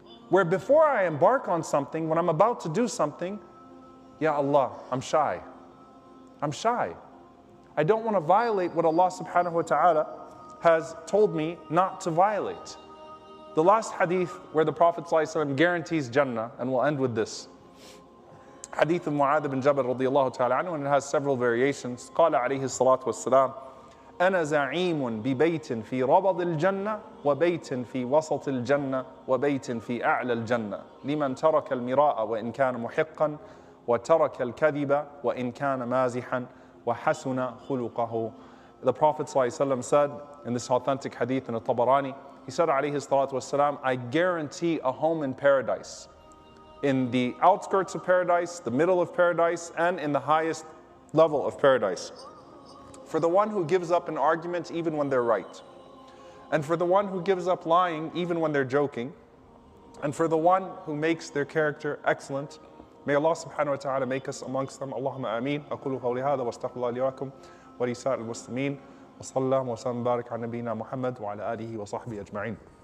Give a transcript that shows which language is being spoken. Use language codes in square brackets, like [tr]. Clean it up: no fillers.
[en] Where before I embark on something, when I'm about to do something, Ya Allah, I'm shy. I'm shy. I don't want to violate what Allah subhanahu wa ta'ala has told me not to violate. The last hadith where the Prophet ﷺ guarantees Jannah, and we'll end with this. Hadith of Mu'adh bin Jabal radiyallahu ta'ala anhu, and it has several variations. [ar] قال عليه الصلاة والسلام أنا زعيم ببيت في ربض الجنة وبيت في وسط الجنة وبيت في أعلى الجنة لمن ترك المراء وإن كان محقا وترك الكذب وإن كان مازحا وحسن خلقه. [en] The Prophet ﷺ said in this authentic hadith in Tabarani, he said alayhi salatu wasalam, I guarantee a home in paradise. In the outskirts of paradise, the middle of paradise, and in the highest level of paradise. For the one who gives up an argument even when they're right. And for the one who gives up lying even when they're joking. And for the one who makes their character excellent. May Allah subhanahu wa ta'ala make us amongst them. Allahumma ameen. [ar] أقول قولي هذا واستغفر الله لي ولكم ولسائر المسلمين وصلى الله وسلم وبارك على نبينا محمد وعلى آله وصحبه أجمعين.